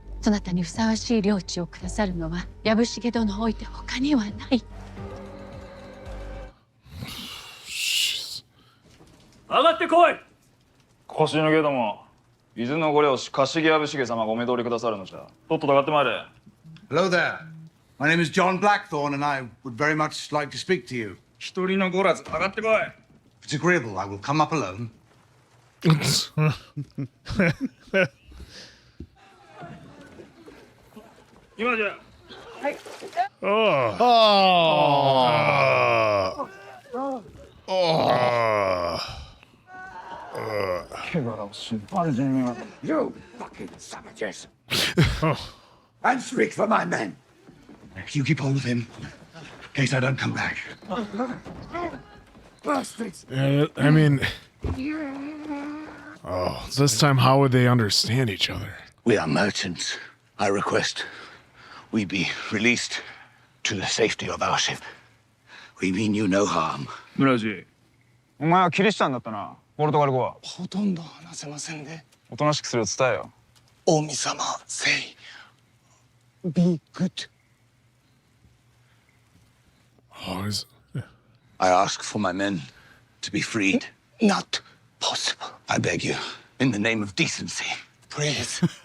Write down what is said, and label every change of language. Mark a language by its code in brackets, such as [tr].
[ja] そなたにふさわしい領地をくださるのは藪重殿を置いて他にはない。上がってこい。腰抜けども、伊豆のご領主柏木藪重様がお目通りくださるのじゃ。とっとと上がってまいれ。 [en] Hello there. My name is John Blackthorne, and I would very much like to speak to you. [ja] 一人のごらず上がってこい。 [en] If it's agreeable, I will come up alone. [ja] 今じゃ。はい。 [en] You fucking savages. And speak for my men. You keep hold of him, in case I don't come back. Bastards. I mean, this time how would they understand each other? We are merchants. I request we be released to the safety of our ship. We mean you no harm. [ja] 村地、お前はキリシタンだったな。ポルトガル語はほとんど話せませんね。おとなしくするよ伝えよ。 [en] 大見様、say, be good. I ask for my men to be freed. Not possible. I beg you, in the name of decency. Please.